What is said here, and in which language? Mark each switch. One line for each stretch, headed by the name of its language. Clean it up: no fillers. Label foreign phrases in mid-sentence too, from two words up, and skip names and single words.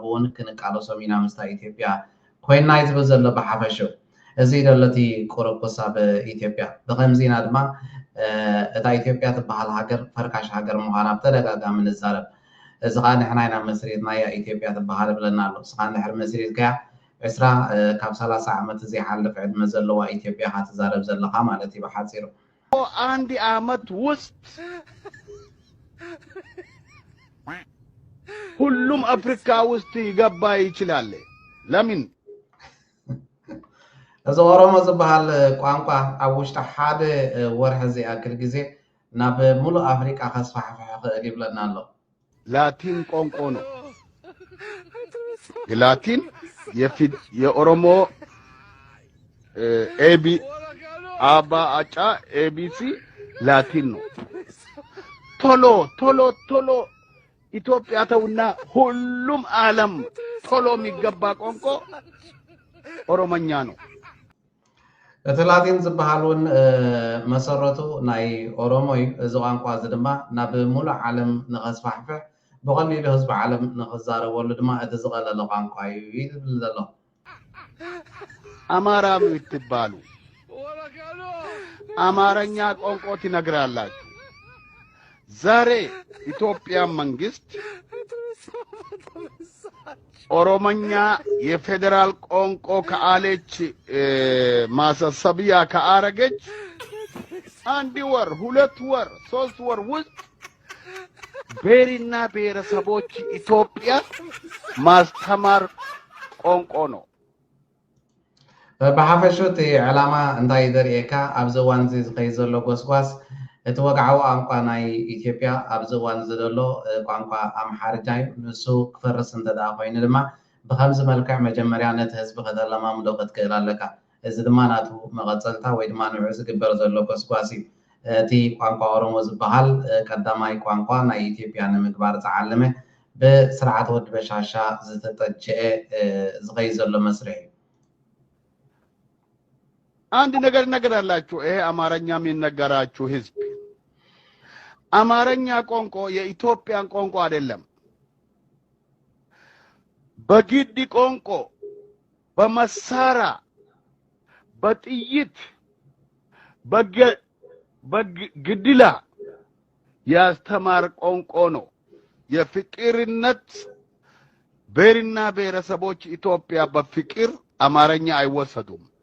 Tigrinya: እውን ክንቃለሶም ኢና ምስታ ኢትዮጵያ ኮይና ዝብል ዘሎ ብሓፈሹ እዚ ደለቲ ቁርቁስ ኣብ ኢትዮጵያ ብከምዚ ኢና ድማ እታ ኢትዮጵያ ትበሃል ሃገር ፈርካሽ ሃገር ምዃና ብተደጋጋሚ ንዛረብ እዚ ከዓ ንሕና ኢና መስሪትናያ ኢትዮጵያ ትበሃል ብለና ኣሎ እስኻ እንድሕር መስሪትከያ 20 ካብ 30 ዓመት ዘይሓልፍ ዕድመ ዘለዋ ኢትዮጵያ ካ ትዛረብ ዘለካ ማለት እዩ ብሓፂሩ
Amharic: አንድ ዓመት ውስጥ ሁሉም አፍሪካ ውስጥ ይገባ ይችላል ለምን
Tigrinya: እዚ ኦሮሞ ዝበሃል ቋንቋ ኣብ ውሽጢ ሓደ ወርሒ ዝኣክል ግዜ ናብ ሙሉእ ኣፍሪቃ ከስፋሕፍሕ ክእል ይብለና ኣሎ
Amharic: ላቲን ቋንቋ ነው ላቲን የኦሮሞ ኤቢ አባ አጫ ኤቢሲ ላቲን ነው ቶሎ ኢትዮጵያ ተውና ሁሉም ዓለም ቶሎ የሚገባ ቋንቋ ኦሮሞኛ ነው።
Tigrinya: እትላቲን ዝበሃሉን መሰረቱ ናይ ኦሮሞይ እዚ ቋንቋ እዚ ድማ ናብ ሙሉእ ዓለም ንኸስፋሕፍሕ ብቐሊሉ ህዝቢ ዓለም ንኽዛረበሉ ድማ እቲ ዝቐለለ ቋንቋ እዩ ይብል ዘሎ።
Amharic: አማራ የምትባሉ አማርኛ ቋንቋ ትነግራላችሁ። ዛሬ ኢትዮጵያ መንግስት ኦሮሞኛ የፌደራል ቋንቋ ከአለች ማሳሰቢያ ከአረገች 1 ወር 2 ወር 3 ወር ውስጥ ብሔርና ብሔረሰቦች ኢትዮጵያ ማስተማር ቋንቋ ነው።
Tigrinya: ብሓፈሹት ዕላማ እንታይ ዘርእየካ ኣብዚ እዋን እዚ ዝኸይድ ዘሎ ጎስጓስ እቲ ወግዓዊ ቋንቋ ናይ ኢትዮጵያ ኣብዚ እዋን ዘሎ ቋንቋ ኣምሓርኛ እዩ። ንሱ ክፈርስ እንተደኣ ኮይኑ ድማ ብከምዚ መልክዕ መጀመርያ ነቲ ህዝቢ ከተለማምዶ ክትክእል ኣለካ። እዚ ድማ ናቱ መቐፀልታ ወይ ድማ ንዑ ዝግበር ዘሎ ጎስጓስ እዩ። እቲ ቋንቋ ኦሮሞ ዝበሃል ቀዳማይ ቋንቋ ናይ ኢትዮጵያ ንምግባር ዝዓለመ ብስርዓት ወዲ በሻሻ ዝተጠጀአ ዝኸይድ ዘሎ መስርሕ እዩ።
Amharic: አንድ ነገር አላችሁ። ይሄ አማርኛ የሚነገራችሁ ህዝብ አማርኛ ቋንቋ የኢትዮጵያን ቋንቋ አይደለም። በግድ ቋንቋ በመሳሪያ በጥይት በግድላ ያስተማር ቋንቋ ነው። የፍቅርነት ብሔርና ብሔረሰቦች ኢትዮጵያ በፍቅር አማርኛ አይወሰዱም።